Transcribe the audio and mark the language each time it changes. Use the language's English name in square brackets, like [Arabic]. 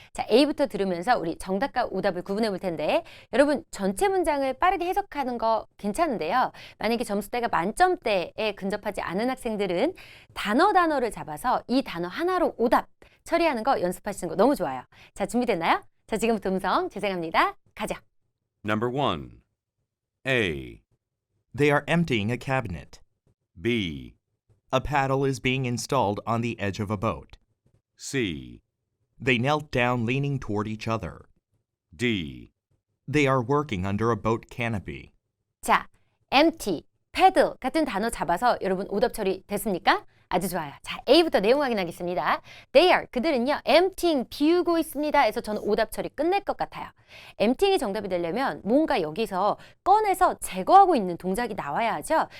[Korean] 자, A부터 들으면서 우리 정답과 오답을 구분해 볼 텐데 여러분 전체 문장을 빠르게 해석하는 거 괜찮은데요. 만약에 점수대가 만점대에 근접하지 않은 학생들은 단어를 잡아서 이 단어 하나로 오답 처리하는 거 연습하시는 거 너무 좋아요. 자, 준비됐나요? 자, 지금부터 음성 재생합니다. 가죠. [English] Number 1. A. They are emptying a cabinet. B. A paddle is being installed on the edge of a boat. C. They knelt down leaning toward each other. D. They are working under a boat canopy. [Korean] 자, empty, paddle 같은 단어 잡아서 여러분 오답 처리 됐습니까? 아주 좋아요. 자, A부터 내용 확인하겠습니다. [English] They are, [Korean] 그들은요, emptying, 비우고 있습니다. 해서 저는 오답 처리 끝낼 것 같아요. emptying이 정답이 되려면 뭔가 여기서 꺼내서 제거하고 있는 동작이 나와야 하죠.